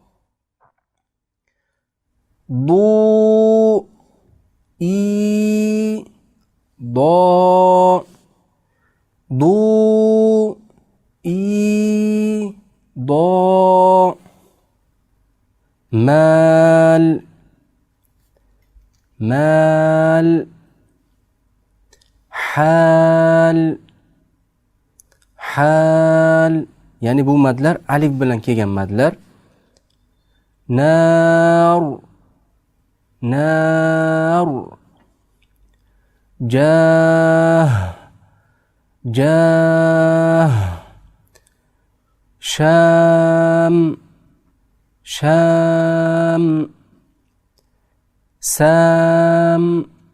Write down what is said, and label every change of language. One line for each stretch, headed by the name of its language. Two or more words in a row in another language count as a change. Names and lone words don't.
Arabic: ضو إي ضا ضو إي ضا مال مال حال حال
Uzbek: ya'ni bu madlar alif bilan kelgan madlar.
Arabic: نار نار جاه جاه شام شام سام